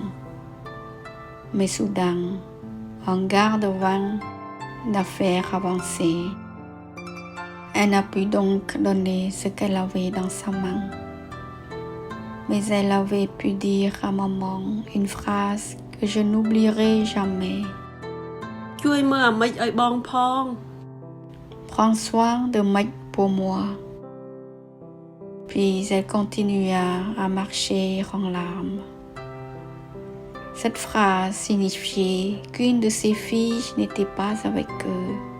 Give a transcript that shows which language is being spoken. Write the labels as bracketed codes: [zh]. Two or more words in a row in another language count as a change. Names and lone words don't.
[fr] Mais soudain, un garde-vin d'affaires avancé. Elle n'a pu donc donner ce qu'elle avait dans sa main. Mais elle avait pu dire à maman une phrase que je n'oublierai jamais. [km] ជួយមើលអាមិចឲ្យបងផង [fr] Prends soin de Mike pour moi. Puis elle continua à marcher en larmes. Cette phrase signifiait qu'une de ses filles n'était pas avec eux.